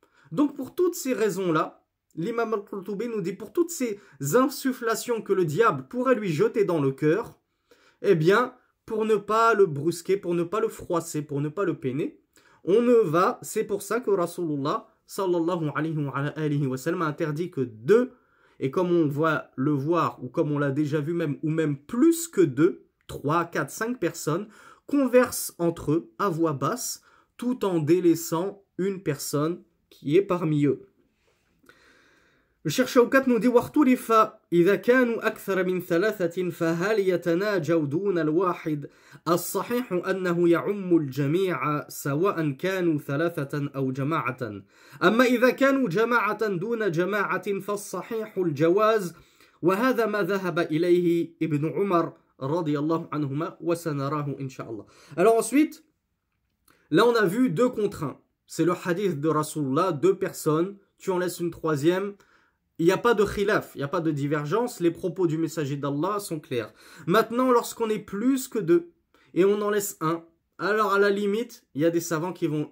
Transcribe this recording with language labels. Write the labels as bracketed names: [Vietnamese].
[French] Donc pour toutes ces raisons-là, l'imam Al-Qurtubi nous dit, pour toutes ces insufflations que le diable pourrait lui jeter dans le cœur, eh bien, pour ne pas le brusquer, pour ne pas le froisser, pour ne pas le peiner, on ne va, c'est pour ça que Rasulullah sallallahu alayhi wa sallam a interdit que deux, et comme on va le voir, ou comme on l'a déjà vu même, ou même plus que deux, 3, 4, 5 personnes, conversent entre eux à voix basse, tout en délaissant une personne qui est parmi eux. Le Cheikh Shawkat nous dit [Arabic] واختلف إذا كانوا أكثر من ثلاثة فهل يتناجوا دون الواحد الصحيح أنه يعم الجميع سواء كانوا ثلاثة أو جماعة أما إذا كانوا جماعة دون جماعة فالصحيح الجواز وهذا ما ذهب إليه ابن عمر رضي الله عنهما وسنراه إن شاء الله. [French] Alors ensuite, là on a vu deux contre un. C'est le hadith de Rasulullah, deux personnes, tu en laisses une troisième. Il n'y a pas de khilaf, il n'y a pas de divergence, les propos du messager d'Allah sont clairs. Maintenant, lorsqu'on est plus que deux, et on en laisse un, alors à la limite, il y a des savants qui vont...